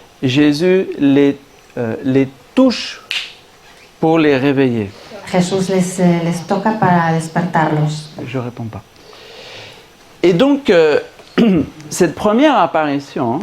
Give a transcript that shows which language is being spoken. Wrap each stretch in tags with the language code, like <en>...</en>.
<fr>Jésus les touche pour les réveiller.</fr> <es>Jesús les toca para despertarlos.</es> <fr>Je réponds pas. Et donc, cette première apparition</fr>